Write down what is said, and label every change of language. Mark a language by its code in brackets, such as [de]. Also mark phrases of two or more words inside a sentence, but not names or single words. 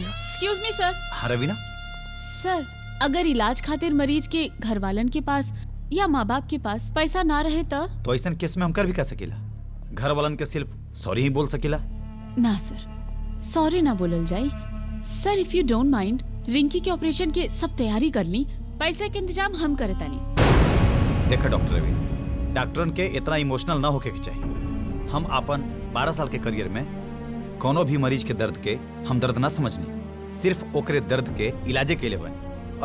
[en] Excuse me sir. [bho] हाँ रवीना, सर अगर इलाज खातिर मरीज के घर वालन के पास या माँ बाप के पास पैसा ना रहे तो ऐसा केस में हम कर भी कर सकेला। घर वालन के सिर्फ सॉरी ही बोल सकेला। ना सर, सॉरी ना बोलल जाई। [en] sir if you don't mind, [bho] रिंकी के ऑपरेशन के सब तैयारी कर ली, पैसे के इंतजाम हम करे तानी। देखा डॉक्टर रवि, डॉक्टरन के इतना इमोशनल ना होके के चाहिए। हम अपन 12 साल के करियर में कोनो भी मरीज के दर्द के हम दर्द ना समझनी, सिर्फ ओकरे दर्द के इलाजे के लिए बनी।